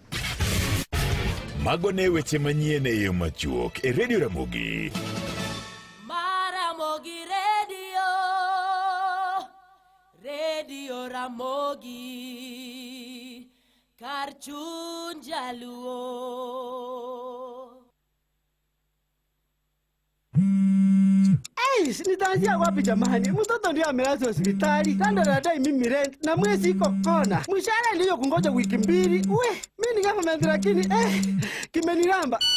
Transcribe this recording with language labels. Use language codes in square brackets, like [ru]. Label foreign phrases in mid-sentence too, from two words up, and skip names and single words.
[luo] Mago ne weche manyene e yo machuok e Radio Ramogi. Ramogi Radio Ramogi Karchun Jaluo. [sw] Nitaanzia wapi jamani? Mtoto ndio amelazwa hospitali. Kando nadai mimi rent na mwezi iko kona. Mshahara ndio kungoja wiki 2. Mimi ni government lakini kimeniramba.